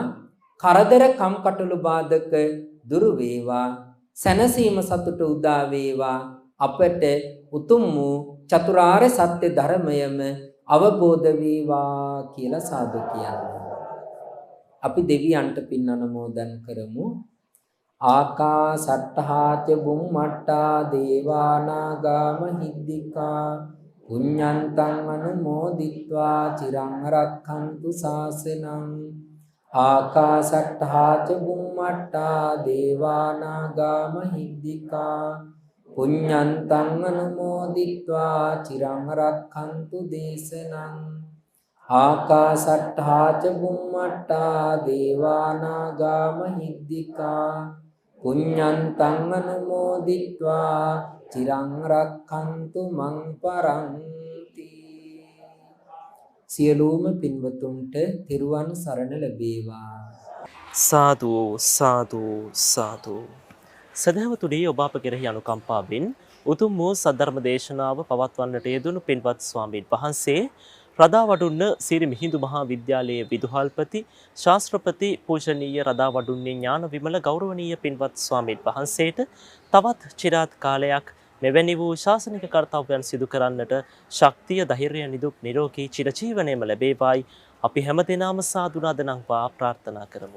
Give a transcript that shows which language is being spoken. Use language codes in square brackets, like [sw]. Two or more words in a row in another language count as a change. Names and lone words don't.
[si] කරදර කම්කටොළු බාධක දුරු වේවා. සැනසීම සතුට උදා වේවා. අපට උතුම් වූ චතුරාර්ය සත්‍ය ධර්මයම අවබෝධ වේවා කියලා සාදු කියන්නේ. අපි දෙවියන්ට පින් අනුමෝදන් කරමු. [pi] ආකාසට්ඨාච බුම්මට්ටා දේවානාගා මහිද්దికා පුඤ්ඤන්තං අනුමෝදිත්වා චිරං රක්ඛන්තු ශාසනං. ආකාසට්ඨාච බුම්මට්ටා දේවානාගා මහිද්దికා පුඤ්ඤන්තං අනුමෝදිත්වා චිරං රක්ඛන්තු දේශනං. ආකාසට්ඨාච බුම්මට්ටා දේවානාගා මහිද්దికා පුඤ්ඤන්තං අනුමෝදිත්වා චිරං රක්ඛන්තු මං පරන්ති. [si] සියලුම පින්වතුන්ට තෙරුවන් සරණ ලැබේවා. සාදු සාදු සාදු. සදහවතුනි, ඔබ අප කෙරෙහි අනුකම්පාවෙන් උතුම් වූ සද්ධර්ම දේශනාව පවත්වන්නට යෙදුණු පින්වත් ස්වාමීන් වහන්සේ රදාවඩුන්න සිරි මිහිඳු මහා විද්‍යාලයේ විදුහල්පති ශාස්ත්‍රපති පූජනීය රදාවඩුන්නේ ඥාන විමල ගෞරවනීය පින්වත් ස්වාමීන් වහන්සේට තවත් චිරාත් කාලයක් මෙවැනි වූ ශාසනික කර්තව්‍යයන් සිදු කරන්නට ශක්තිය, ධෛර්යය, නිදුක් නිරෝගී චිරජීවනයේම ලැබේවායි අපි හැමදෙනාම සාදු නදනම්වා ප්‍රාර්ථනා කරමු.